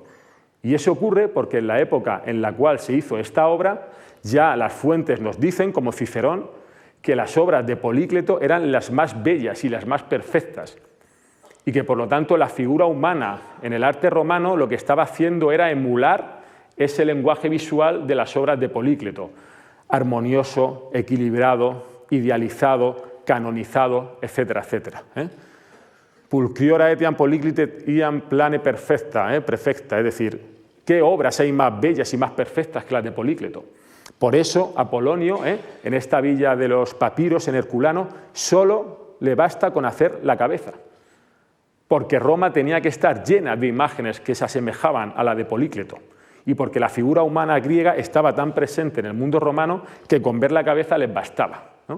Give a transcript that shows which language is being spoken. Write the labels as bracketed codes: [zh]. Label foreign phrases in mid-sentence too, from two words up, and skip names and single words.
[es] Y eso ocurre porque en la época en la cual se hizo esta obra, ya las fuentes nos dicen, como Cicerón, que las obras de Polícleto eran las más bellas y las más perfectas, y que por lo tanto la figura humana en el arte romano lo que estaba haciendo era emular ese lenguaje visual de las obras de Polícleto, armonioso, equilibrado, idealizado, canonizado, etcétera, etcétera. [la] Pulcriora etiam Políclite iam plane perfecta, [es] es decir, ¿qué obras hay más bellas y más perfectas que las de Polícleto? Por eso Apolonio, en esta villa de los papiros en Herculano, solo le basta con hacer la cabeza, porque Roma tenía que estar llena de imágenes que se asemejaban a la de Polícleto, y porque la figura humana griega estaba tan presente en el mundo romano que con ver la cabeza les bastaba, ¿no?